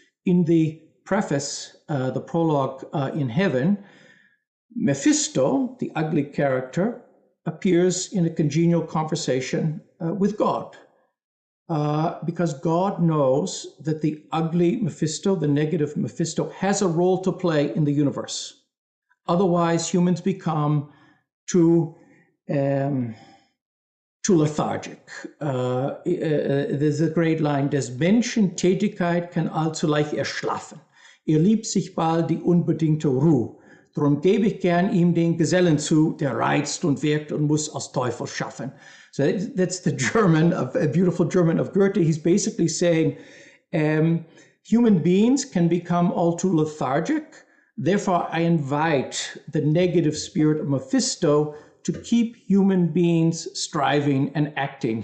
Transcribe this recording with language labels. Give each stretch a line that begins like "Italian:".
English: In the preface, the prologue in Heaven, Mephisto, the ugly character, appears in a congenial conversation with God, because God knows that the ugly Mephisto, the negative Mephisto, has a role to play in the universe. Otherwise, humans become too lethargic. There's a great line:
German: Des Menschen Tätigkeit kann allzu leicht erschlaffen. Liebt sich bald die unbedingte Ruhe. Drum gebe ich gern ihm den Gesellen zu, der reizt und wirkt und muss aus Teufel schaffen.
English: So that's the German, a beautiful German of Goethe. He's basically saying human beings can become all too lethargic. Therefore, I invite the negative spirit of Mephisto to keep human beings striving and acting.